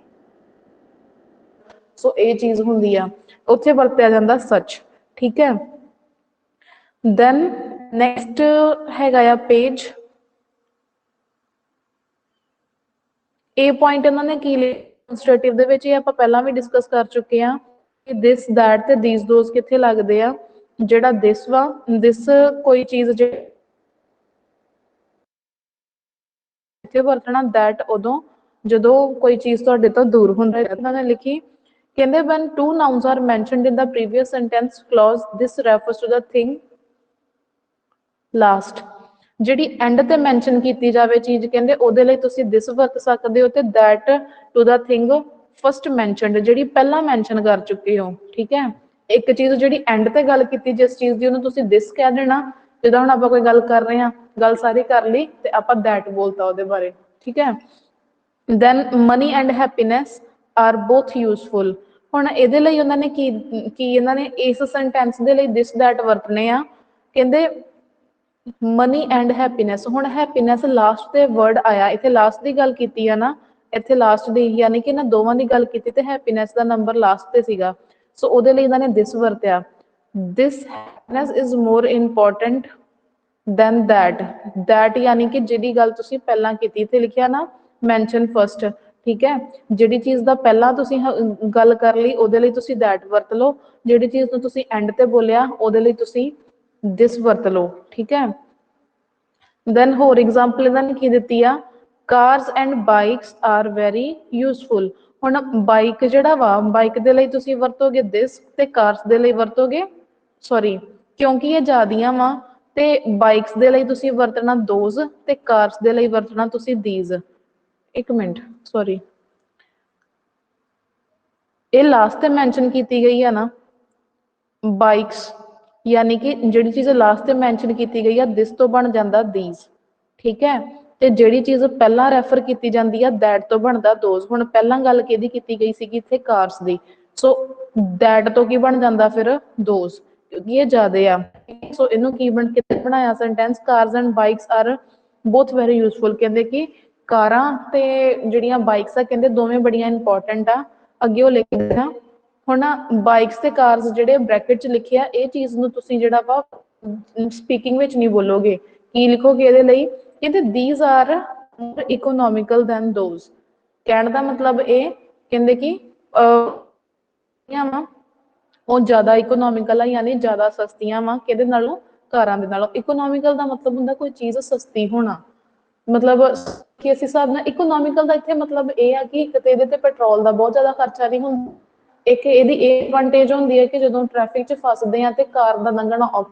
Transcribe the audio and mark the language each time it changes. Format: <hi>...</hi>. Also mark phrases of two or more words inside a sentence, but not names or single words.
<pa>ਸੋ ਇਹ ਚੀਜ਼ ਹੁੰਦੀ ਆ ਉੱਥੇ ਵਰਤਿਆ ਜਾਂਦਾ ਸੱਚ ਠੀਕ ਹੈ</pa> <en>then next</en> <pa>ਹੈਗਾ ਆ ਪੇਜ ਇਹ ਪੁਆਇੰਟ ਇਹਨਾਂ ਨੇ ਕੀ ਲਿਖਿਆ ਡੈਮੋਨਸਟ੍ਰੇਟਿਵ ਦੇ ਵਿੱਚ ਇਹ ਆਪਾਂ ਪਹਿਲਾਂ ਵੀ ਡਿਸਕਸ ਕਰ ਚੁੱਕੇ ਆ ਕਿ</pa> <en>this that</en> <pa>ਤੇ</pa> <en>these those</en> <pa>ਕਿੱਥੇ ਲੱਗਦੇ ਆ ਜਿਹੜਾ ਦਿਸ ਵਾ ਦਿਸ ਕੋਈ ਚੀਜ਼ ਇੱਥੇ ਵਰਤਣਾ ਦੈਟ ਉਦੋਂ ਜਦੋਂ ਕੋਈ ਚੀਜ਼ ਤੁਹਾਡੇ ਤੋਂ ਦੂਰ ਹੁੰਦਾ ਹੈ ਇਹਨਾਂ ਨੇ ਲਿਖੀ ਕਹਿੰਦੇ</pa> <en>when two nouns are mentioned in the previous sentence clause this refers to the thing</en> <pa>last ਜਿਹੜੀ ਐਂਡ ਤੇ ਮੈਂਸ਼ਨ ਕੀਤੀ ਜਾਵੇ ਚੀਜ਼ ਕਹਿੰਦੇ ਉਹਦੇ ਲਈ ਤੁਸੀਂ this ਵਰਤ ਸਕਦੇ ਹੋ ਤੇ</pa> <en>that to the thing first mentioned</en> <pa>ਜਿਹੜੀ ਪਹਿਲਾਂ ਮੈਂਸ਼ਨ ਕਰ ਚੁੱਕੇ ਹੋ ਠੀਕ ਹੈ ਇੱਕ ਚੀਜ਼ ਜਿਹੜੀ ਐਂਡ ਤੇ ਗੱਲ ਕੀਤੀ ਜਿਸ ਚੀਜ਼ ਦੀ ਉਹਨੂੰ ਤੁਸੀਂ this ਕਹਿ ਦੇਣਾ ਜਿੱਦਾਂ ਹੁਣ ਆਪਾਂ ਕੋਈ ਗੱਲ ਕਰ ਰਹੇ ਹਾਂ ਗੱਲ ਸਾਰੀ ਕਰ ਲਈ ਤੇ ਆਪਾਂ that ਬੋਲਤਾ ਉਹਦੇ ਬਾਰੇ ਠੀਕ ਹੈ</pa> <en>then money and happiness are both useful</en> <pa>ਹੁਣ ਇਹਦੇ ਲਈ ਉਹਨਾਂ ਨੇ ਕੀ ਇਹਨਾਂ ਨੇ ਇਸ ਸੈਂਟੈਂਸ ਦੇ ਲਈ</pa> <en>this that</en> <pa>ਵਰਤਨੇ ਆ ਕਹਿੰਦੇ</pa> <en>money and happiness</en> <pa>ਹੁਣ</pa> <en>happiness last</en> <pa>ਤੇ ਵਰਡ ਆਇਆ ਇੱਥੇ ਲਾਸਟ ਦੀ ਗੱਲ ਕੀਤੀ ਆ ਨਾ ਇੱਥੇ ਲਾਸਟ ਦੀ ਯਾਨੀ ਕਿ ਇਹਨਾਂ ਦੋਵਾਂ ਦੀ ਗੱਲ ਕੀਤੀ ਤੇ ਹੈਪੀਨੈਸ ਦਾ ਨੰਬਰ ਲਾਸਟ ਤੇ ਸੀਗਾ ਸੋ ਉਹਦੇ ਲਈ ਇਹਨਾਂ ਨੇ this ਵਰਤਿਆ</pa> <en>this happiness is more important than that</en> <pa>ਯਾਨੀ ਕਿ ਜਿਹੜੀ ਗੱਲ ਤੁਸੀਂ ਪਹਿਲਾਂ ਕੀਤੀ ਇੱਥੇ ਲਿਖਿਆ ਨਾ</pa> <en>mention first</en> <pa>ਠੀਕ ਹੈ ਜਿਹੜੀ ਚੀਜ਼ ਦਾ ਪਹਿਲਾਂ ਤੁਸੀਂ ਗੱਲ ਕਰ ਲਈ ਉਹਦੇ ਲਈ ਤੁਸੀਂ that ਵਰਤ ਲਓ ਜਿਹੜੀ ਚੀਜ਼ ਨੂੰ ਤੁਸੀਂ ਐਂਡ ਤੇ ਬੋਲਿਆ ਉਹਦੇ ਲਈ ਤੁਸੀਂ this ਵਰਤ ਲਓ ਠੀਕ ਹੈ then ਹੋਰ ਐਗਜ਼ਾਮਪਲ ਇਹਨਾਂ ਨੇ ਕੀ ਦਿੱਤੀ ਆ</pa> <en>cars and bikes are very useful</en> <pa>ਹੁਣ ਬਾਈਕ ਜਿਹੜਾ ਵਾ ਬਾਈਕ ਦੇ ਲਈ ਤੁਸੀਂ ਵਰਤੋਗੇ this ਤੇ cars ਦੇ ਲਈ ਵਰਤੋਗੇ ਸੌਰੀ ਕਿਉਂਕਿ ਇਹ ਜ਼ਿਆਦੀਆਂ ਵਾ ਤੇ ਬਾਈਕਸ ਦੇ ਲਈ ਤੁਸੀਂ ਵਰਤਣਾ those ਤੇ cars ਦੇ ਲਈ ਵਰਤਣਾ ਤੁਸੀਂ these ਇੱਕ ਮਿੰਟ ਸੌਰੀ ਇਹ ਲਾਸਟ ਤੇ ਮੈਂਸ਼ਨ ਕੀਤੀ ਗਈ ਆ ਨਾ ਬਾਈਕਸ ਯਾਨੀ ਕਿ ਜਿਹੜੀ ਚੀਜ਼ ਲਾਸਟ ਤੇ ਮੈਂਸ਼ਨ ਕੀਤੀ ਗਈ ਆ this ਤੋਂ ਬਣ ਜਾਂਦਾ these ਠੀਕ ਹੈ ਤੇ ਜਿਹੜੀ ਚੀਜ਼ ਪਹਿਲਾਂ ਰੈਫਰ ਕੀਤੀ ਜਾਂਦੀ ਆ that ਤੋਂ ਬਣਦਾ those ਹੁਣ ਪਹਿਲਾਂ ਗੱਲ ਕਿਹਦੀ ਕੀਤੀ ਗਈ ਸੀਗੀ ਇੱਥੇ cars ਦੀ ਸੋ that ਤੋਂ ਕੀ ਬਣ ਜਾਂਦਾ ਫਿਰ those ਕਿਉਂਕਿ ਇਹ ਜ਼ਿਆਦੇ ਆ ਸੋ ਇਹਨੂੰ ਕੀ ਬਣ ਕੇ ਬਣਾਇਆ ਸੈਂਟੈਂਸ</pa> <en>cars and bikes are both very useful</en> <pa>ਕਹਿੰਦੇ ਕਿ ਕਾਰਾਂ ਤੇ ਜਿਹੜੀਆਂ ਬਾਈਕਸ ਆ ਕਹਿੰਦੇ ਦੋਵੇਂ ਬੜੀਆਂ ਇੰਪੋਰਟੈਂਟ ਆ ਅੱਗੇ ਉਹ ਲਿਖਦੇ ਆ ਹੁਣ ਬਾਈਕਸ ਤੇ ਕਾਰਸ ਜਿਹੜੇ ਬ੍ਰੈਕਟ ਚ ਲਿਖਿਆ ਇਹ ਚੀਜ਼ ਨੂੰ ਤੁਸੀਂ ਜਿਹੜਾ ਵਾ ਸਪੀਕਿੰਗ ਵਿੱਚ ਨਹੀਂ ਬੋਲੋਗੇ ਕੀ ਲਿਖੋਗੇ ਇਹਦੇ ਲਈ ਕਹਿੰਦੇ</pa> <en>these are more economical than those</en> <pa>ਕਹਿਣ ਦਾ ਮਤਲਬ ਇਹ ਕਹਿੰਦੇ ਕਿ ਉਹ ਜ਼ਿਆਦਾ ਇਕਨੋਮਿਕਲ ਆ ਯਾਨੀ ਜ਼ਿਆਦਾ ਸਸਤੀਆਂ ਵਾ ਕਿਹਦੇ ਨਾਲੋਂ ਕਾਰਾਂ ਦੇ ਨਾਲੋਂ ਇਕਨੋਮਿਕਲ ਦਾ ਮਤਲਬ ਹੁੰਦਾ ਕੋਈ ਚੀਜ਼ ਸਸਤੀ ਹੋਣਾ ਮਤਲਬ ਕਿ ਇਸ ਹਿਸਾਬ ਨਾਲ ਇਕਨੋਮਿਕਲ ਦਾ ਇੱਥੇ ਮਤਲਬ ਇਹ ਆ ਕਿ ਇੱਕ ਤੇ ਇਹਦੇ ਤੇ ਪੈਟਰੋਲ ਦਾ ਬਹੁਤ ਜ਼ਿਆਦਾ ਖਰਚਾ ਨਹੀਂ ਹੁੰਦਾ ਇੱਕ ਇਹਦੀ ਇਹ ਐਡਵਾਂਟੇਜ ਹੁੰਦੀ ਹੈ ਕਿ ਜਦੋਂ ਟ੍ਰੈਫਿਕ 'ਚ ਫਸਦੇ ਆ ਤੇ ਕਾਰ ਦਾ ਲੰਘਣਾ</pa>